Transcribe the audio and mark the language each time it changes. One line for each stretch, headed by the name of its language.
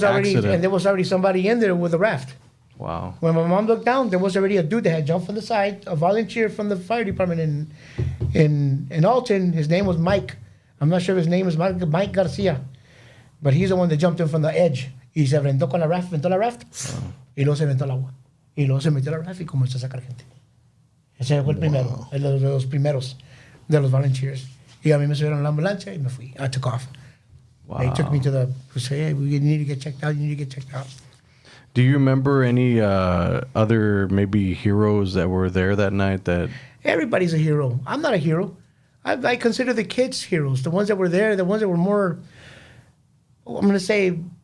English: the already accident. somebody in there with a raft. Wow. When my mom looked down, there was already a dude that had jumped from the side, a volunteer from the fire department in Alton. His name was Mike. I'm not sure if his name is Mike Garcia, but he's the one that jumped in from the edge.
Spanish: Y se aventó con la raft, aventó la raft, y luego se aventó al agua. Y luego se metió a la raft y comenzó a sacar gente. Ese fue el primero, de los primeros de los volunteers. Y a mí me subieron a la ambulancia y me fui.
English: I took off. Wow. They took me to hey, you need to get checked out, you need to get checked out. Do you remember any other maybe heroes that were there that night that Everybody's a hero. I'm not a hero. I consider the kids heroes. The ones that were there, the ones that were more, I'm going to say,